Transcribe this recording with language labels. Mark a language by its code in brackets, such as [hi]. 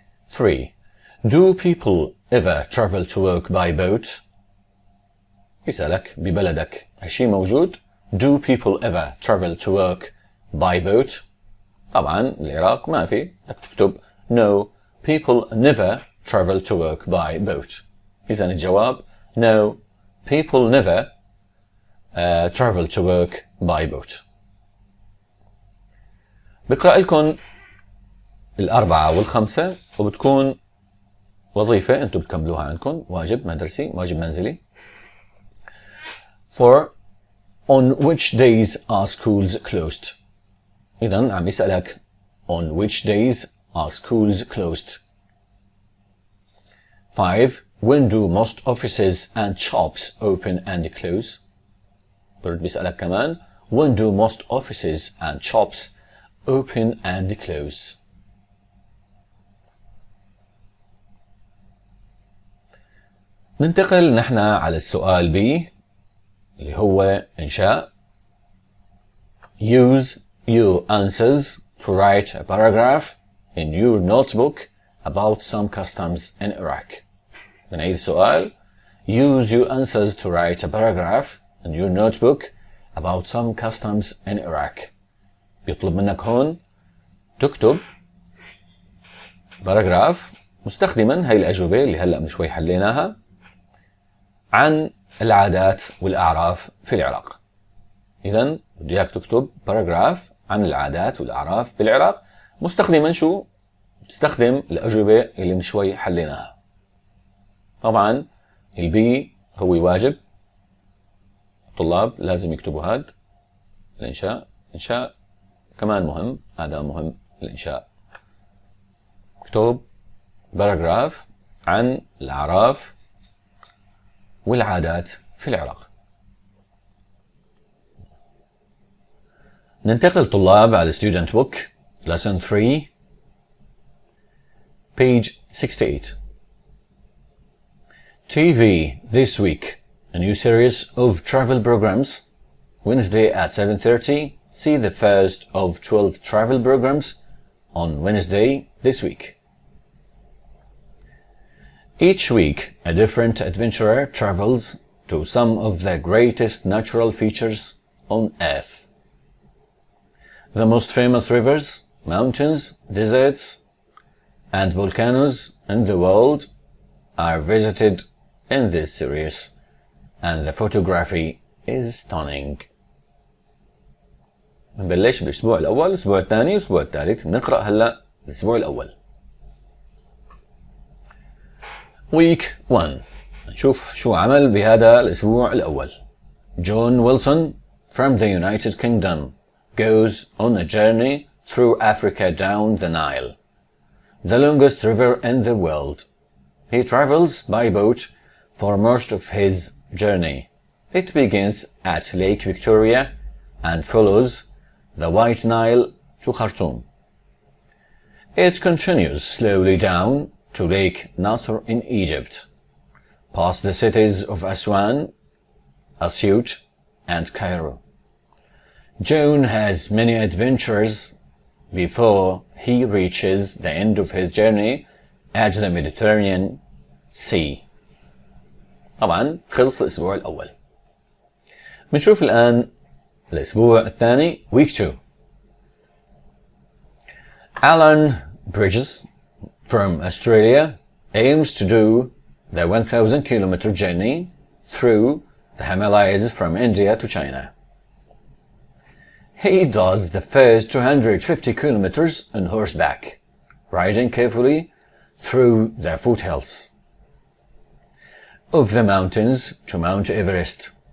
[en] 3. Do people ever travel to work by boat? [ar] يسألك ببلدك هالشي موجود؟ [en] Do people ever travel to work by boat? [ar] طبعا العراق ما في، بدك تكتب [en] No, people never travel to work by boat. [ar] إذا الجواب [en] No, people never travel to work by boat. [ar] بقرأ لكم الأربعة والخمسة وبتكون وظيفة أنتم بتكملوها عندكم، واجب مدرسي، واجب منزلي. [en] For on which days are schools closed? [ar] إذن عم يسألك [en] on which days are schools closed. 5. When do most offices and shops open and close? [ar] برد بيسألك كمان [en] when do most offices and shops open and close. [ar] ننتقل نحن على السؤال B اللي هو إنشاء. [en] Use your answers to write a paragraph in your notebook about some customs in Iraq. [ar] بنعيد السؤال. [en] Use your answers to write a paragraph in your notebook about some customs in Iraq. [ar] بيطلب منك هون تكتب باراجراف مستخدما هاي الأجوبة اللي هلأ من شوي حليناها عن العادات والأعراف في العراق. إذن بدي إياك تكتب باراجراف عن العادات والأعراف في العراق مستخدما شو؟ تستخدم الأجوبة اللي من شوي حليناها. طبعا البي هو واجب، الطلاب لازم يكتبوا هاد الإنشاء كمان مهم، هذا مهم الإنشاء. اكتب باراجراف عن الأعراف والعادات في العراق. ننتقل طلاب على [en] student book lesson 3 page 68. TV this week, a new series of travel programs. Wednesday at 7:30, see the first of 12 travel programs on Wednesday this week. Each week, a different adventurer travels to some of the greatest natural features on Earth. The most famous rivers, mountains, deserts, and volcanoes in the world are visited in this series, and the photography is stunning. [ar] بنبلش بالأسبوع الأول، الأسبوع الثاني، والأسبوع الثالث. بنقرأ هلا الأسبوع الأول. [en] Week 1. [ar] نشوف شو عمل بهذا الأسبوع الأول. [en] John Wilson from the United Kingdom goes on a journey through Africa down the Nile, the longest river in the world. He travels by boat for most of his journey. It begins at Lake Victoria and follows the White Nile to Khartoum. It continues slowly down to Lake Nasser in Egypt, past the cities of Aswan, Asyut, and Cairo. John has many adventures before he reaches the end of his journey at the Mediterranean Sea. [ar] طبعا خلص الأسبوع الأول. بنشوف الآن الأسبوع الثاني week 2. [en] Alan Bridges from Australia aims to do the 1,000 kilometer journey through the Himalayas from India to China. He does the first 250 kilometers on horseback, riding carefully through the foothills of the mountains to Mount Everest.